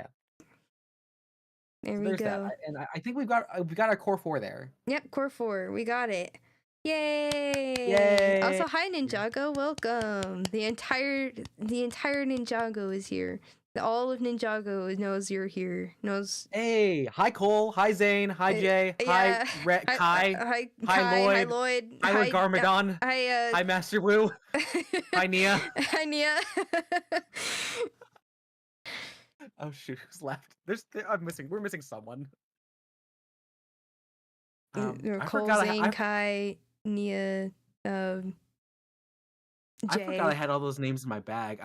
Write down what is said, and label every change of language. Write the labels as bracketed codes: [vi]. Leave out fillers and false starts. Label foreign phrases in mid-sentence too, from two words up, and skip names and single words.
[en] There we go. That. And I think we got our core 4 there. Yep, core 4. We got it. Yay! Yay! Also, hi Ninjago, welcome. The entire Ninjago is here. All of Ninjago knows you're here. Hey, hi Cole, hi Zane, hi Jay, hi Kai, hi Lloyd, hi Garmadon, hi Master Wu, hi Nia. Hi Nia. Oh shoot, who's left? We're missing someone. Cole, Zane, Kai, Nia, Jay. I forgot I had all those names in my bag.